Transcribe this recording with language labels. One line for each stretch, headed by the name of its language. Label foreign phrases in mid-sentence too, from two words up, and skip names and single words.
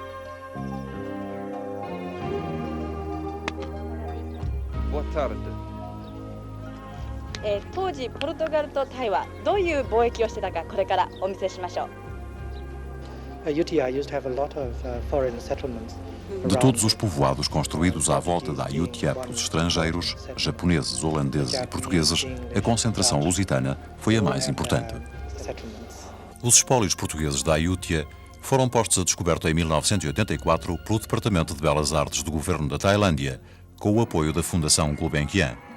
Portuguese: Boa tarde.
Japanese: 当時ポルトガルとタイはどういう貿易をしてたかこれからお見せしましょう。
English: UTI used to have a lot of foreign settlements.
Portuguese: De todos os povoados construídos à volta da Ayutthaya pelos estrangeiros, japoneses, holandeses e portugueses, a concentração lusitana foi a mais importante. Os espólios portugueses da Ayutthaya foram postos a descoberto em 1984 pelo Departamento de Belas Artes do Governo da Tailândia, com o apoio da Fundação Gulbenkian.